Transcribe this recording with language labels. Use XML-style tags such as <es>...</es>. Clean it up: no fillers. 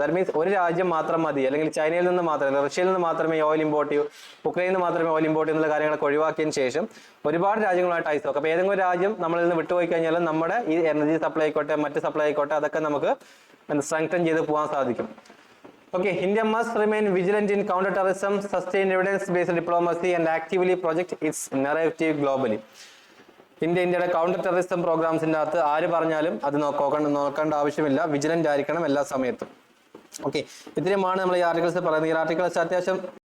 <ml>That means ഒരു രാജ്യം മാത്രം മതി, അല്ലെങ്കിൽ ചൈനയിൽ നിന്ന് മാത്രമേ, റഷ്യയിൽ നിന്ന് മാത്രമേ ഓയിൽ ഇമ്പോർട്ട് ചെയ്യൂ, ഉക്രൈനിൽ നിന്ന് മാത്രമേ ഓയിൽ ഇമ്പോർട്ട് ചെയ്യുന്ന കാര്യങ്ങളൊക്കെ ഒഴിവാക്കിയതിന് ശേഷം ഒരുപാട് രാജ്യങ്ങളുമായി ടൈസ് നോക്കാം. അപ്പോൾ ഏതെങ്കിലും രാജ്യം നമ്മളിൽ നിന്ന് വിട്ടുപോയി കഴിഞ്ഞാൽ നമ്മുടെ ഈ എനർജി സപ്ലൈ ആയിക്കോട്ടെ, മറ്റ് സപ്ലൈ ആയിക്കോട്ടെ, അതൊക്കെ നമുക്ക് സ്ട്രെങ്തൻ ചെയ്ത് പോകാൻ സാധിക്കും.</ml> <en>Okay, India must remain vigilant in counter-terrorism, sustain evidence-based diplomacy, and actively project its narrative globally.</en> <ml>ഇന്ത്യയുടെ കൗണ്ടർ ടെററിസം പ്രോഗ്രാംസിന്റെ അകത്ത് ആര് പറഞ്ഞാലും അത് നോക്കേണ്ട ആവശ്യമില്ല, വിജിലന്റ് ആയിരിക്കണം എല്ലാ സമയത്തും. ഓക്കെ, ഇത്രയുമാണ് നമ്മൾ ഈ ആർട്ടിക്കിൾസ് പറയുന്നത്. ഈ ആർട്ടിക്കിൾസ് അത്യാവശ്യം</ml>